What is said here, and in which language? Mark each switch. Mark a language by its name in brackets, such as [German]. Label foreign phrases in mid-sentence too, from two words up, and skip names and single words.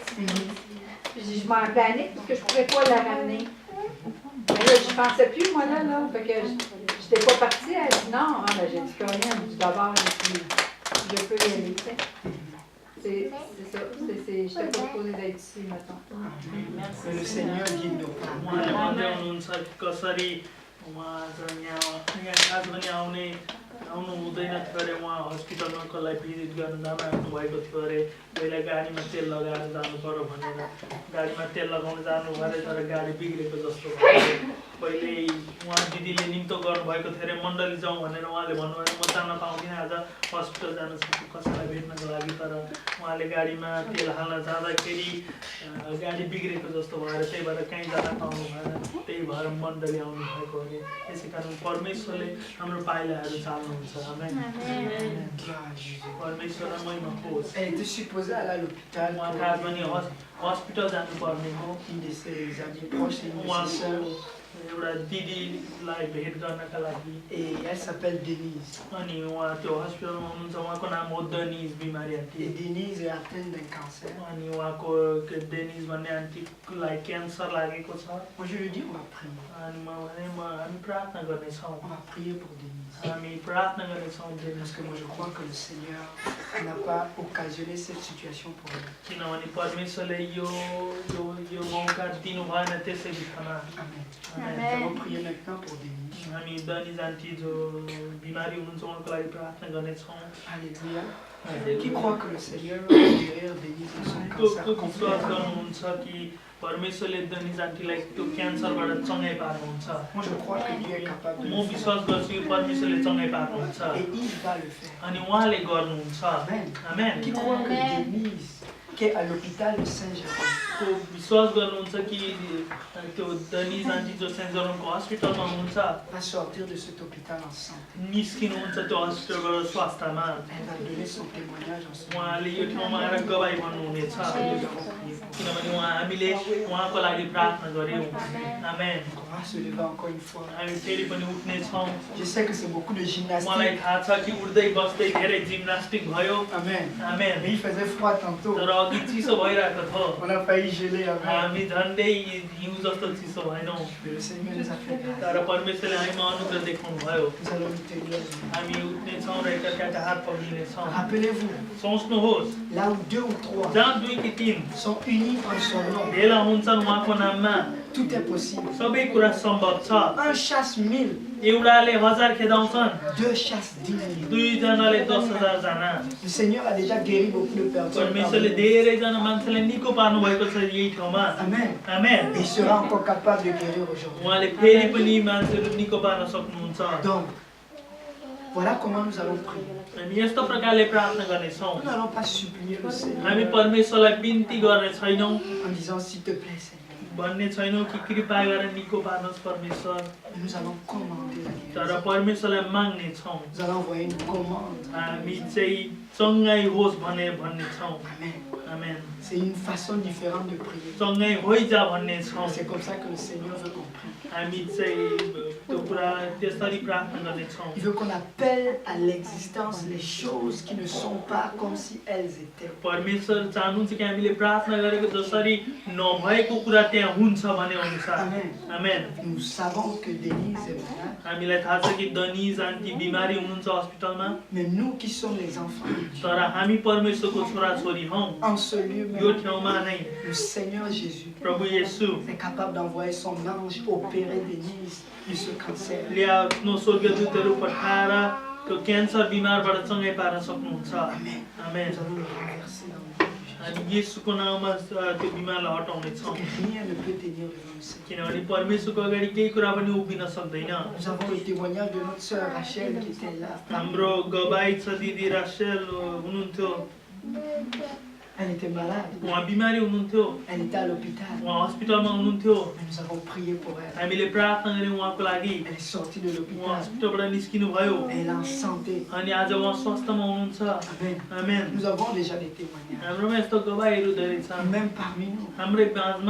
[French] Puis je m'en appelé Annick, parce que je ne pourrais pas la ramener. Mais là, je ne pensais plus, moi, là. Fait que je n'étais pas partie. Elle dit non. Ah, ben, j'ai dit Corinne, elle dit d'abord, je peux y aller, tu sais. C'est ça. Je n'étais pas supposée d'être ici, mettons. Que le Seigneur guide nos pas. [Nepali] उहाँले भन्दै हुनुहुन्छ कसरी उहाँ आज यहाँ आज पनि आउनु हुँदैन थियो अरे उहाँ हस्पिटलमा कसलाई भिजिट गर्न जानु आउनु भएको थियो अरे पहिला गाडीमा तेल लगाएर जानु पर्यो भनेर गाडीमा तेल लगाउन जानु अरे तर गाडी बिग्रेको जस्तो भयो पहिले उहाँ दिदीले निम्तो गर्नुभएको थियो अरे मण्डली जाउँ भनेर उहाँले भन्नुभयो म जान पाउँदिनँ आज हस्पिटल जान सक्छु कसैलाई भेट्नको लागि तर उहाँले गाडीमा तेल हाल्न जाँदाखेरि गाडी बिग्रेको जस्तो भएर त्यही भएर कहीँ जान पाउनु भएन त्यही भएर मण्डली आउनु भएको अरे त्यसै कारण परमेश्वरले हाम्रो पाइलाहरू चाल्नुहुन्छ आमेन परमेश्वरलाई महिमा होस् [French] Elle était supposée aller à l'hôpital [Nepali] उहाँका आज पनि हस्पिटल जानुपर्ने हो [French] une de ses amies proches, une de ses sœurs. [Nepali] एउटा दिदीलाई भेट गर्नका लागि [French] Et elle s'appelle Denise. [Nepali] अनि उहाँ त्यो हस्पिटलमा हुनुहुन्छ उहाँको नाम हो डेनिज बिमारी आन्टी [French] Et Denise est atteinte d'un cancer. [Nepali] अनि उहाँको डेनिज भन्ने आन्टीलाई क्यान्सर लागेको छ [French] Moi je lui dis on va prier. [Nepali] अनि म भने हामी प्रार्थना गर्नेछौँ [French] On va prier pour Denise. [Nepali] हामी प्रार्थना गर्नेछौँ [French] Parce [Nepali] डेनिज [French] que moi je crois que le Seigneur n'a pas occasionné cette situation pour nous. [Nepali] किनभने परमेश्वरले यो मौका दिनु भएन त्यसै बित्थामा [French] Amen. [Nepali] आमेन। [French] Nous allons prier maintenant pour Denise. [Nepali] हामी डेनिज आन्टी जो बिमारी हुनुहुन्छ उहाँको लागि प्रार्थना गर्नेछौँ [French] Alléluia. Qui croit que le Seigneur va guérir Denise de son [Nepali] को [French] cancer [Nepali] विश्वास [French] complètement? [Nepali] गर्नुहुन्छ कि परमेश्वरले डेनिज आन्टीलाई त्यो क्यान्सरबाट चङ्गाइ पार्नुहुन्छ [French] Moi je crois que Dieu est capable de [Nepali] म [French] le faire. [Nepali] विश्वास गर्छु कि परमेश्वरले चङ्गाइ पार्नुहुन्छ [French] Et il va le faire. [Nepali] अनि उहाँले गर्नुहुन्छ [French] Amen. [Nepali] आमेन [French] Qui croit que Denise, qui est à l'hôpital de Saint-Jérôme, [Nepali] को विश्वास गर्नुहुन्छ कि त्यो डेनिज आन्टी जो सेन्ट जर्मनको हस्पिटलमा हुनुहुन्छ [French] va sortir de cet hôpital en santé. [Nepali] निस्किनुहुन्छ त्यो हस्पिटलबाट स्वास्थ्यमा [French] Elle va donner son témoignage en ce moment. [Nepali] उहाँले यो ठाउँमा आएर गवाई भन्नुहुनेछ [French] Nous allons prier pour [Nepali] किनभने हामीले उहाँको लागि प्रार्थना गर्यौँ आमेन [French] elle. On va se lever encore une fois. [Nepali] हामी फेरि पनि उठ्नेछौँ [French] Je sais que c'est beaucoup de [Nepali] मलाई [French] gymnastique. [Nepali] थाहा छ कि उठ्दै बस्दै धेरै जिम्नास्टिक भयो [French] Amen. [Nepali] आमेन [French] Mais il faisait froid tantôt. [Nepali] तर अघि चिसो भइरहेको थियो [French] On a failli geler. Amen. [Nepali] हामी झन्डै हिउँ जस्तो चिसो भएनौँ [French] Mais le Seigneur nous a fait grâce. [Nepali] तर परमेश्वरले हामीमा अनुग्रह देखाउनु भयो [French] Nous allons nous tenir. [Nepali] हामी उठ्नेछौँ र एकअर्काका हात पक्रिनेछौँ [French] Rappelez-vous, [Nepali] सोच्नुहोस् [French] là où 2 ou 3 [Nepali] जहाँ 2 कि 3 [French] sont unis en son nom, [Nepali] भेला हुन्छन् उहाँको नाममा [French] tout est possible. [Nepali] सबै कुरा सम्भव छ [French] Un chasse 1000, [Nepali] एउटाले 1000 खेदाउँछन् [French] 2 chasse 10 000. [Nepali] 2 जनाले 10,000 जना [French] Le Seigneur a déjà guéri beaucoup de personnes. [Nepali] परमेश्वरले धेरैजना मान्छेलाई निको पार्नु भएको छ यही ठाउँमा [French] Amen. [Nepali] आमेन [French] Et il sera encore capable de guérir aujourd'hui. [Nepali] उहाँले फेरि पनि मान्छेहरू निको पार्न सक्नुहुन्छ [French] Donc, voilà comment nous allons prier. [Nepali] हामी यस्तो प्रकारले प्रार्थना गर्नेछौँ [French] Nous n'allons pas supplier le [Nepali] हामी [French] Seigneur [Nepali] परमेश्वरलाई बिन्ती गर्ने छैनौँ [French] en disant s'il te plaît Seigneur. [Nepali] भन्ने छैनौँ कि कृपा गरेर निको पार्नुहोस् परमेश्वर [French] Mais nous allons commander la [Nepali] तर [French] guérison. [Nepali] परमेश्वरलाई माग्ने छौँ [French] Nous allons envoyer une commande. [Nepali] हामी चाहिँ चङ्गाई होस् भन्ने छौँ [French] Amen. [Nepali] आमेन [French] C'est une façon différente de prier. [Nepali] चङ्गाई होइजा भन्ने छौँ [French] C'est comme ça que le Seigneur veut qu'on prie. [Nepali] हामी चाहिँ त्यो कुरा त्यसरी प्रार्थना गर्ने छौँ [French] Il veut qu'on appelle à l'existence les choses qui ne sont pas comme si elles étaient. [Nepali] परमेश्वर चाहनुहुन्छ कि हामीले प्रार्थना गरेको जसरी नभएको कुरा त्यहाँ हुन्छ भने अनुसार [French] Amen. [Nepali] आमेन [French] Nous savons que Denise est malade, [Nepali] हामीलाई थाहा छ कि दनिज आन्टी बिमारी हुनुहुन्छ हस्पिटलमा [French] mais nous qui sommes les enfants de Dieu, [Nepali] तर हामी परमेश्वरको छोराछोरी हौँ [French] en ce lieu [Nepali] यो [French] même, [Nepali] ठाउँमा नै [French] le Seigneur Jésus [Nepali] प्रभु येशू [French] est capable d'envoyer son ange opérer Denise de ce cancer. [Nepali] आफ्नो स्वर्गदूतहरू पठाएर त्यो क्यान्सर बिमारबाट चङ्गाइ पार्न सक्नुहुन्छ [French] Amen. [Nepali] आमेन [French] Nous allons le renverser dans le nom de Jésus. [Nepali] हामी येशूको नाममा त्यो बिमारलाई हटाउनेछौँ [French] Parce que rien ne peut tenir devant le Seigneur. [Nepali] किनभने परमेश्वरको अगाडि केही कुरा पनि उभिन सक्दैन [French] Nous avons le témoignage de notre sœur Rachel qui était là. [Nepali] हाम्रो गवाई छ दिदी रासेल हुनुहुन्थ्यो [French] Elle était malade. [Nepali] उहाँ बिमारी हुनुहुन्थ्यो [French] Elle était à l'hôpital. [Nepali] उहाँ हस्पिटलमा हुनुहुन्थ्यो [French] Mais nous avons prié pour elle. [Nepali] हामीले प्रार्थना गऱ्यौँ उहाँको लागि [French] Elle est sortie de [Nepali] उहाँ [French] l'hôpital. [Nepali] हस्पिटलबाट निस्किनु भयो [French] Elle est en santé. [Nepali] अनि आज उहाँ स्वास्थ्यमा हुनुहुन्छ [French] Amen. [Nepali] आमेन [French] Nous avons déjà des témoignages. [Nepali] हाम्रोमा यस्तो गवाईहरू धेरै छन् [French] Même parmi nous. [Nepali] हाम्रै माझमा